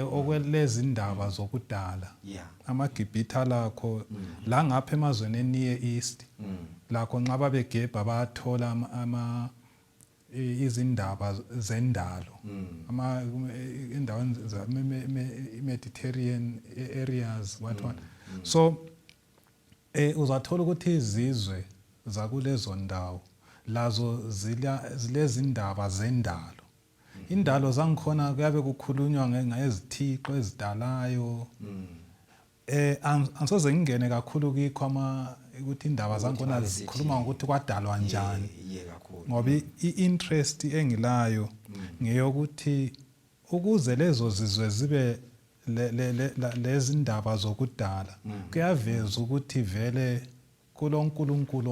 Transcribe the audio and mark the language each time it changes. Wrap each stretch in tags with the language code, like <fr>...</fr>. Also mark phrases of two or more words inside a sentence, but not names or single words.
<nd>okwelezi indaba zokudala amaGibhithe lakho la ngapha emazweni eNear East lakho nxa babegebha bathola izindaba zendalo endaweni</nd> <en>Mediterranean areas</en> <nd>what so uzathola ukuthi izizwe zakulezo ndawo lazo zilezindaba zendalo indalo zangikhona kuyabe kukhulunywa ngezithixo ezidalayo angisoze ngingene kakhulu kikho ukuthi indaba zangikhona zikhuluma ngokuthi kwadalwa njani ngoba i-interest engilayo ngeyokuthi ukuze lezo zizwe zibe lezi ndaba zokudala kuyaveza ukuthi vele kuloNkulunkulu</nd>